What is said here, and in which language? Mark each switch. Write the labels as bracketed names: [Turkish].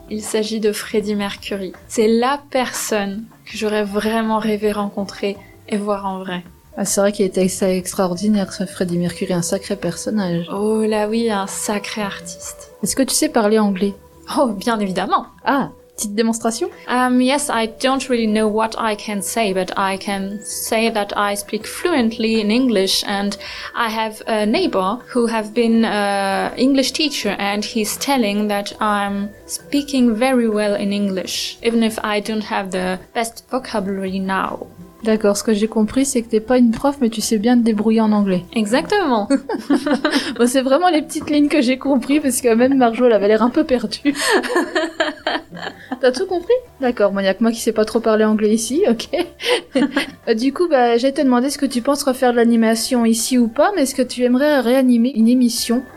[French] Il s'agit de Freddie Mercury. C'est la personne que j'aurais vraiment rêvé rencontrer et voir en vrai. Ah, c'est vrai qu'il était assez extraordinaire, ce Freddie Mercury, un sacré personnage. Oh là oui, un sacré artiste. Est-ce que tu sais parler anglais ? Oh, bien évidemment ! Ah, petite démonstration ? [English] Yes, I don't really know what I can say, but I can say that I speak fluently in English and I have a neighbor who have been English teacher and he's telling that I'm speaking very well in English, even if I don't have the best vocabulary now. [French] D'accord, ce que j'ai compris, c'est que t'es pas une prof, mais tu sais bien te débrouiller en anglais. Exactement. Bon, c'est vraiment les petites lignes que j'ai compris, parce que même Marjo, elle avait l'air un peu perdue. T'as tout compris ? D'accord, bon, il n'y a que moi qui sais pas trop parler anglais ici, ok. Du coup, bah, j'allais te demander ce que tu penses refaire de l'animation ici ou pas, mais est-ce que tu aimerais réanimer une émission ?